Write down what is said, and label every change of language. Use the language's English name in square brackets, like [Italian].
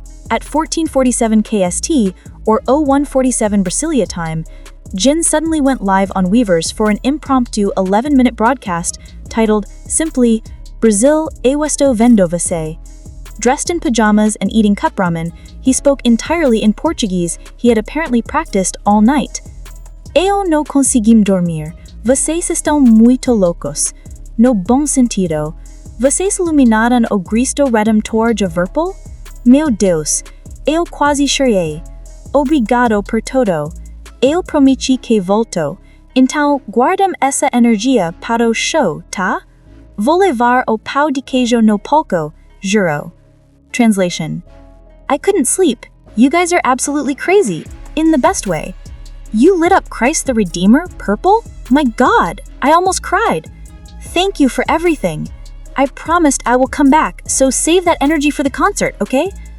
[English] At 14:47 KST, or 01:47 Brasilia time, Jin suddenly went live on Weverse for an impromptu 11-minute broadcast titled simply Brazil Esto Vendo Você. Dressed in pajamas and eating cup ramen, he spoke entirely in Portuguese he had apparently practiced all night. [Portuguese] Eu não consegui dormir. Vocês estão muito loucos. No bom sentido. Vocês iluminaram o Cristo Redentor de Verpel? Meu Deus, eu quase chorei. Obrigado por todo. Eu prometi que volto. Então, guardem essa energia para o show, tá? Vou levar o pão de queijo no palco, juro. [English] Translation: I couldn't sleep. You guys are absolutely crazy, in the best way. You lit up Christ the Redeemer purple? My God, I almost cried. Thank you for everything. I promised I will come back, so save that energy for the concert, okay?